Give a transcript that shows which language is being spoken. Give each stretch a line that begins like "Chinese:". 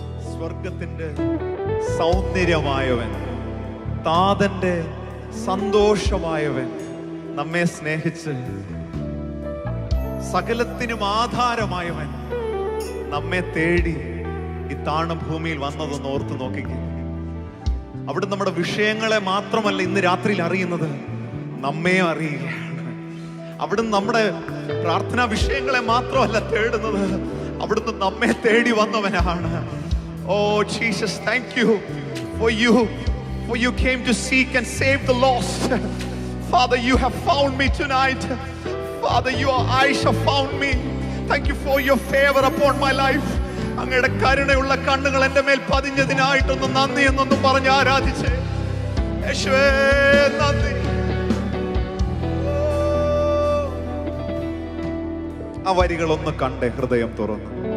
Malayalam: സ്വർഗത്തിന്റെ സൗന്ദര്യമായവൻ, താതന്റെ സന്തോഷമായവൻ, നമ്മെ സ്നേഹിച്ച് സകലത്തിനും ആധാരമായവൻ നമ്മെ തേടി ഈ താണ ഭൂമിയിൽ വന്നതെന്ന് ഓർത്ത് നോക്കിക്കേ. അവിടെ നമ്മുടെ വിഷയങ്ങളെ മാത്രമല്ല ഇന്ന് രാത്രിയിൽ അറിയുന്നത്, നമ്മെ അറിയുകയാണ്. അവിടുന്ന് നമ്മുടെ പ്രാർത്ഥനാ വിഷയങ്ങളെ മാത്രമല്ല തേടുന്നത്, അവിടുന്ന് നമ്മെ തേടി വന്നവനാണ്.
English: Oh Jesus, thank you for you came to seek and save the lost. Father, you have found me tonight. Father, your eyes have found me. Thank you for your favor upon my life.
Malayalam: അങ്ങയുടെ കരുണയുള്ള കണ്ണുകൾ എൻ്റെ മേൽ പതിഞ്ഞതിനായിട്ടൊന്ന് നന്ദി എന്നൊന്ന് പറഞ്ഞ് ആരാധിച്ചേ. യേശുവേ നന്ദി. ആ വരികളൊന്ന് കണ്ടേ, ഹൃദയം തുറന്ന്.